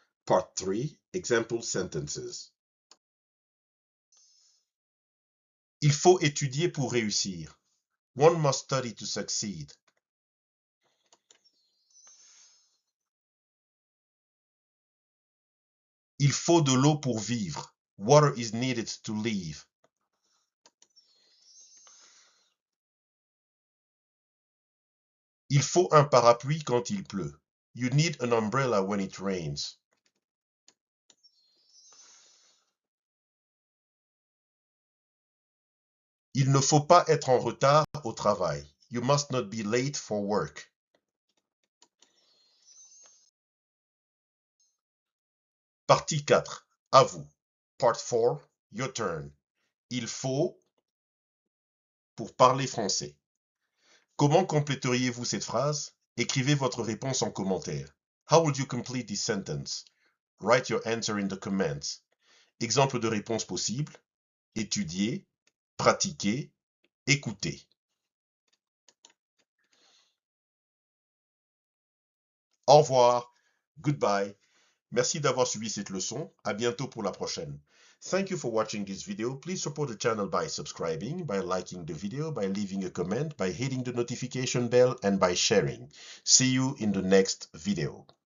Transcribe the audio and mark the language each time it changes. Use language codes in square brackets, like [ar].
[en] Part 3, example sentences. [fr] Il faut étudier pour réussir. [en] One must study to succeed. [fr] Il faut de l'eau pour vivre. [en] Water is needed to live. [fr] Il faut un parapluie quand il pleut. [en] You need an umbrella when it rains. [fr] Il ne faut pas être en retard au travail. [en] You must not be late for work. [fr] Partie 4. À vous. [en] Part 4. Your turn. [fr] Il faut pour parler français. Comment compléteriez-vous cette phrase? Écrivez votre réponse en commentaire. [en] How would you complete this sentence? Write your answer in the comments. [fr] Exemple de réponse possible. Étudier, pratiquer, écouter. Au revoir. [en] Goodbye. [fr] Merci d'avoir suivi cette leçon. À bientôt pour la prochaine. [en] Thank you for watching this video. Please support the channel by subscribing, by liking the video, by leaving a comment, by hitting the notification bell, and by sharing. See you in the next video.